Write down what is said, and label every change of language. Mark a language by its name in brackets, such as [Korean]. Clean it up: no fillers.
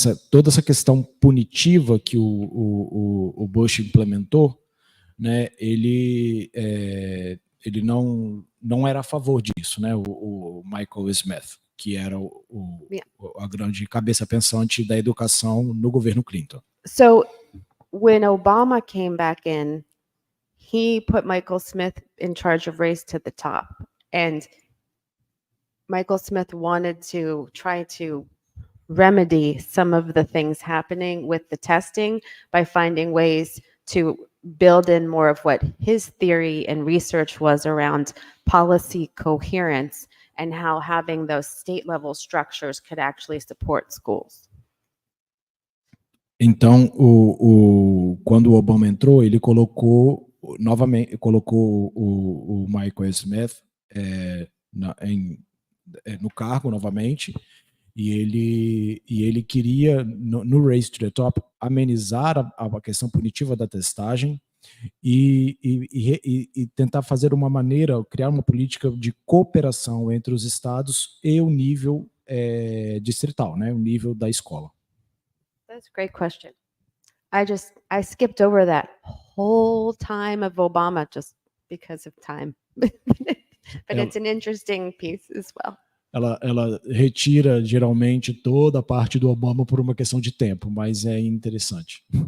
[Portuguese] Toda essa questão punitiva que o Bush implementou, né, ele não era a favor disso, né, o Michael Smith, que era a grande cabeça pensante da educação no governo Clinton. [English] So when Obama came back in, he put Michael Smith in charge of Race to the Top, and Michael Smith wanted to try to remedy some of the things happening with the testing by finding ways to build in more of what his theory and research was around policy coherence and how having those state level structures could actually support schools. [Portuguese] Então, quando o Obama entrou, ele colocou o Michael Smith no cargo novamente, e ele queria, no Race to the Top, amenizar a questão punitiva da testagem e tentar fazer uma maneira, criar uma política de cooperação entre os estados e o nível distrital, né, o nível da escola. [English] That's a great question. I skipped over that whole time of Obama just because of time. But it's an interesting piece as well. [Portuguese] Ela retira geralmente toda a parte do Obama por uma questão de tempo, mas é interessante.